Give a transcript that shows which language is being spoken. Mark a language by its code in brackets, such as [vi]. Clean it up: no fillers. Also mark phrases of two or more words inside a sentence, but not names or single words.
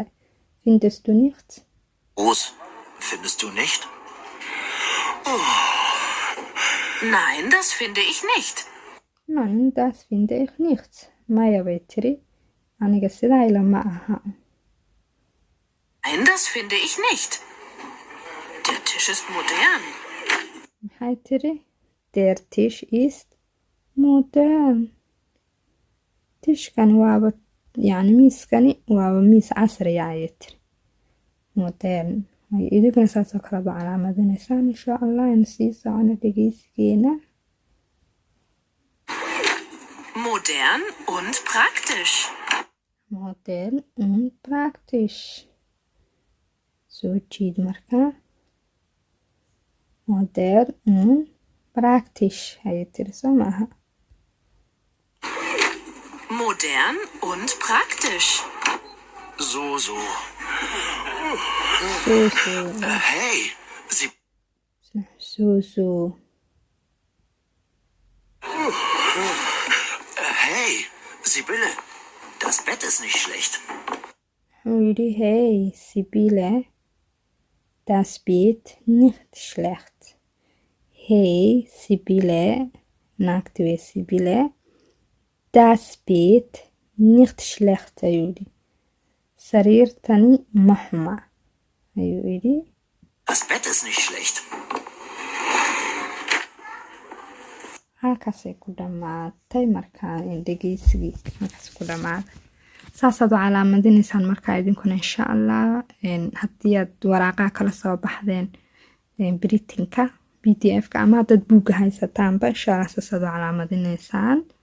[de] Findest du nicht? Groß, findest du nicht? Nein, das finde ich nicht. Nein, das finde ich nicht. [so] Maya bay tiri. Aniga sidaa ilama aha. [de] Nein, das finde ich nicht. Der Tisch ist modern. [so] Maxay tiri? [de] Der Tisch ist modern. [so] Tishkani waaba yacni miiskani waaba miis casriya ayay tiri. [de] Modern. [so] Idinkuna saasoo kale ba calaamadinaysaan [ar] insha Allah. [so] Aynu sii socono dhegeysigeena. [de] Modern und praktisch. Modern und praktisch. [so] Soo jiid marka. [de] Modern und praktisch [so] ayay tiri soo maaha. [de] Modern und praktisch. So. So. Hey, So. Hey, Sibylle, das Bett ist nicht schlecht. [so] Yidhi [de] hey Sibylle, das Bett nicht schlecht. [so] Hey Sibylle, naagti wey Sibylle, [de] das Bett nicht schlecht [so] ayuu yidhi. Sariirtani ma xuma ayuu yidhi. [de] Das Bett ist nicht schlecht. [so] Halkaasay ku dhamaatay markaan dhegeysigii halkaas ku dhamaaday. Saasaad u calaamadinaysaan markaa idinkuna [ar] insha Allah. [so] Haddii aad waraaqaha kala soo baxdeen britinka PDF-ka ama haddaad buugga haysataanba [ar] insha Allah [so] saasaad u calaamadinaysaan.